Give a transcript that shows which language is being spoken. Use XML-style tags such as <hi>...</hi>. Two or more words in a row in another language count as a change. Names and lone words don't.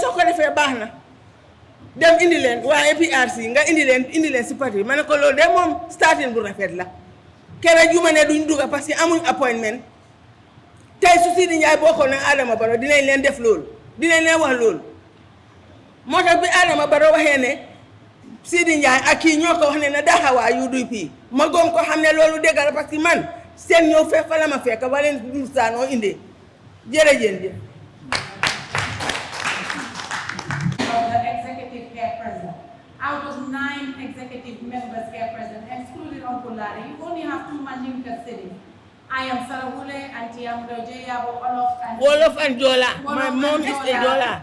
<wo>soo ko defee baax na dem indi leen waa APRC nga indi leen si parti bi ma ne ko loolu de moom starting bu rafet la kere juma ne duñ dugga</wo> <fr>parce que</fr> <wo>amuñ appointment tey su Sidi Ndiaye bokkoon ak Adama Barrow dinañ leen def loolu dinañ leen wax loolu moo tax bi Adama Barrow waxee ne Sidi Ndiaye ak kii ñoo ko wax ne na daxawaa UDP ma gom ko xam ne loolu dégg la</wo> <fr>parce que</fr> <wo>man seen ñëw fekk fa la ma fekk ba leen dur saanoo indee jërëjëf.</wo> <en>The executive care president. Out of 9 executive members care president, excluding Uncle Larry, you only have 2 Mandinka sitting. I am Sarahule and Tiamudo Jayabo, Wolof and Jola. My mom is a Jola.</en>